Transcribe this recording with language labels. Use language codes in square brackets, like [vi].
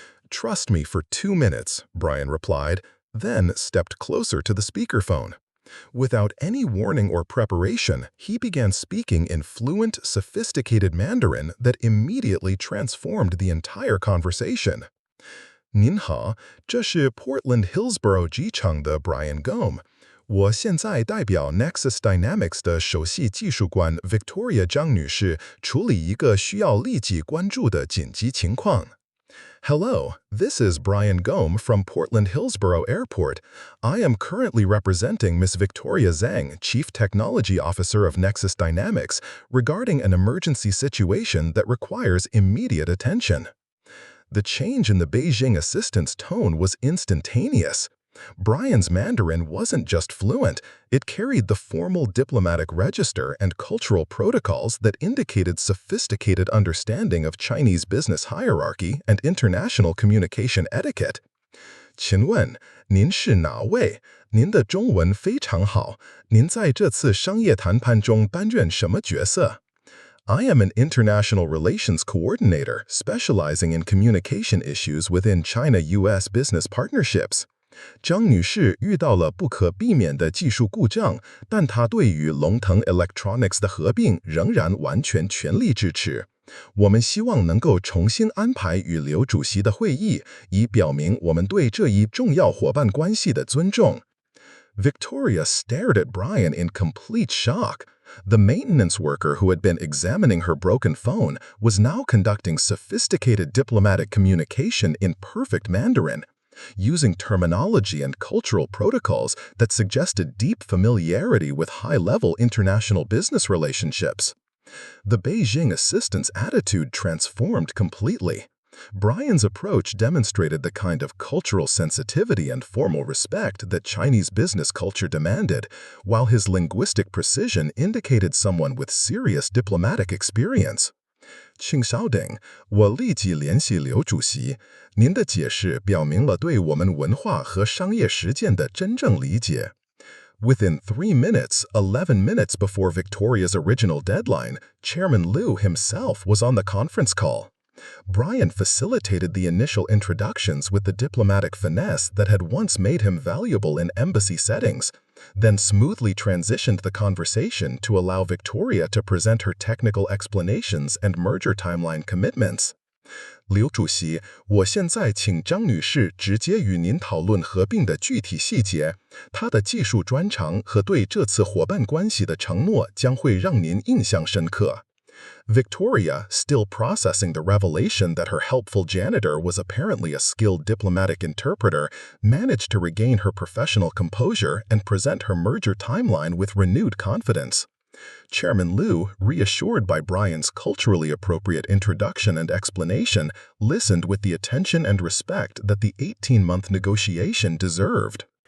[en] "Trust me for 2 minutes," Brian replied, then stepped closer to the speakerphone. Without any warning or preparation, he began speaking in fluent, sophisticated Mandarin that immediately transformed the entire conversation. [zh] "您好，这是 Portland-Hillsboro 机场的 Brian Gome。我现在代表 Nexus Dynamics 的首席技术官 Victoria Zhang 女士处理一个需要立即关注的紧急情况。 [en] Hello, this is Brian Gome from Portland-Hillsboro Airport. I am currently representing Ms. Victoria Zhang, Chief Technology Officer of Nexus Dynamics, regarding an emergency situation that requires immediate attention." The change in the Beijing assistant's tone was instantaneous. Brian's Mandarin wasn't just fluent, it carried the formal diplomatic register and cultural protocols that indicated sophisticated understanding of Chinese business hierarchy and international communication etiquette. [zh] 请问，您是哪位？您的中文非常好。您在这次商业谈判中担任什么角色？ [en] I am an international relations coordinator specializing in communication issues within China-US business partnerships. [zh] 张女士遇到了不可避免的技术故障，但她对于龙腾 Electronics 的合并仍然完全全力支持。我们希望能够重新安排与刘主席的会议，以表明我们对这一重要伙伴关系的尊重。 [en] Victoria stared at Brian in complete shock. The maintenance worker who had been examining her broken phone was now conducting sophisticated diplomatic communication in perfect Mandarin, using terminology and cultural protocols that suggested deep familiarity with high-level international business relationships. The Beijing assistant's attitude transformed completely. Brian's approach demonstrated the kind of cultural sensitivity and formal respect that Chinese business culture demanded, while his linguistic precision indicated someone with serious diplomatic experience. [zh] 请稍等，我立即联系刘主席。您的解释表明了对我们文化和商业实践的真正理解。 [en] Within 3 minutes, 11 minutes before Victoria's original deadline, Chairman Liu himself was on the conference call. Brian facilitated the initial introductions with the diplomatic finesse that had once made him valuable in embassy settings, then smoothly transitioned the conversation to allow Victoria to present her technical explanations and merger timeline commitments. [zh] 刘主席，我现在请张女士直接与您讨论合并的具体细节。她的技术专长和对这次伙伴关系的承诺将会让您印象深刻。 [en] Victoria, still processing the revelation that her helpful janitor was apparently a skilled diplomatic interpreter, managed to regain her professional composure and present her merger timeline with renewed confidence. Chairman Liu, reassured by Brian's culturally appropriate introduction and explanation, listened with the attention and respect that the 18-month negotiation deserved.